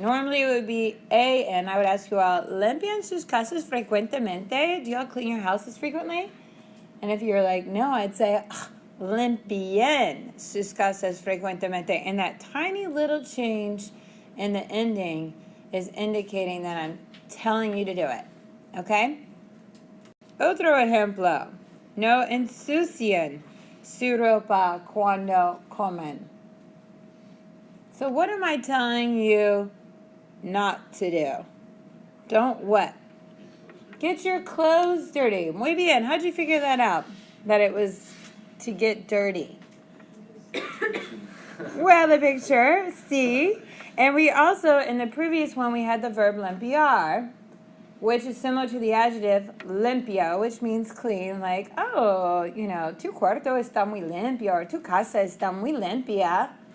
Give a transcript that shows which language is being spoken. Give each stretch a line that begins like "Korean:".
English: Normally it would be an. I would ask you all,
Spanish: limpian sus casas frecuentemente?
English: Do y'all clean your houses frequently? And if you're like, no, I'd say,
Spanish: limpien sus casas frecuentemente.
English: And that tiny little change in the ending is indicating that I'm telling you to do it.
Spanish: Okay? Otro ejemplo. No ensucian su ropa cuando comen.
English: So what am I telling you not to do? Don't what? Get your clothes dirty.
Spanish: Muy bien.
English: How'd you figure that out? That it was to get dirty. Well, the picture, see. And we also, in the previous one, we had the verb limpiar, which is similar to the adjective limpio, which means clean, like, oh, you know,
Spanish: tu cuarto está muy limpio,
English: or
Spanish: tu casa está muy limpia.